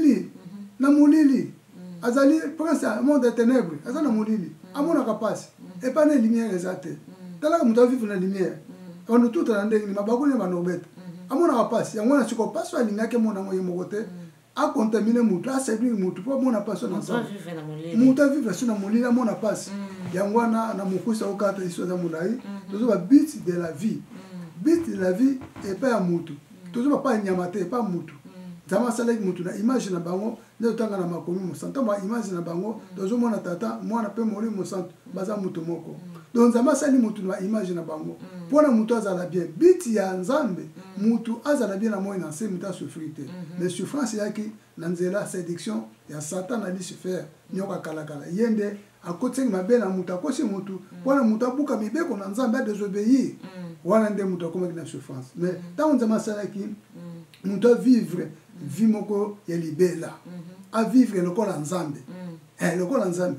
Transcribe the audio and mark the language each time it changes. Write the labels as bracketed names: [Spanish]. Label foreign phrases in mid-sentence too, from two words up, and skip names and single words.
[Lingala] molili azali prince ya monde ya ténèbre aza na molili amonaka pasi epa na lumière eza te talaka mutu avivre na lumière wana tuta na ndenge mabakuli banobeta amonaka pasi yango wana siko pasi alingaki mona ngo ye moko te akontamine mutu aséduire mutu mpo amona pasi na mutu avivre so na molili amona pasi yango wana na mokusa okata iso eza molai tozoba [French] but de la vie [Lingala] epa ya mutu tozoba pa nyama te epa mutu nzambe asalaki mutu na image na bango nde totanga na makomi mosantu ba image na bango tozomona tata mwana mpe molimo mosantu baza mutu moko donc nzambe asali mutu na image na bango mpona mutu azala bien biti ya nzambe mutu azala bien na moi na nse mutu asouffrir te [French] mais souffrance [Lingala] eyaki na nzela séduction ya satan na lucifer nyoka kalakala ye nde akotisaki mabe na mutu akosi mutu mpona mutu abuka mibeko na nzambe adésobéir wana nde mutu akomaki na souffrance mais ntango nzambe asalaki mutu avivre vie moko ya libela avivre lokola nzambe lokola nzambe